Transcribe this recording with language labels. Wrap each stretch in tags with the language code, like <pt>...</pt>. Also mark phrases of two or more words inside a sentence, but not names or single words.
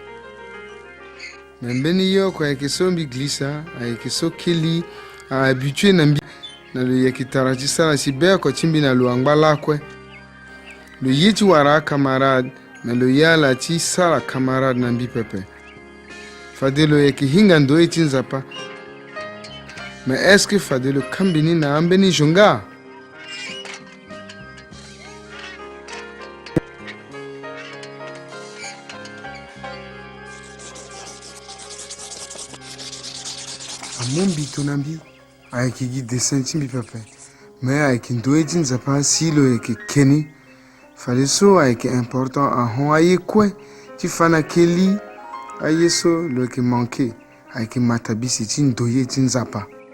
<sg>me mbeni ye oko ayeke so mbi glissa ayeke so keli ahabitue na mbi na lo yeke tara ti sara si be oko ti mbi na lo angba lakue lo ye ti wara camarade me lo ye ala ti sara camarade na mbi pepe fade lo yeke hinga ndö e ti nzapa me</sg> <fr>est ce que</fr> <sg>fade lo kambeni na ambeni zo nga. Amu mbi tongana mbi ayeke gi dessin ti mbi pepe me ayeke ndö e ti nzapa si lo yeke keni fade so ayeke important ahon aye kue ti fa na keli aye so lo yeke manke ayeke mata bisi ti ndö ye ti nzapa.</sg>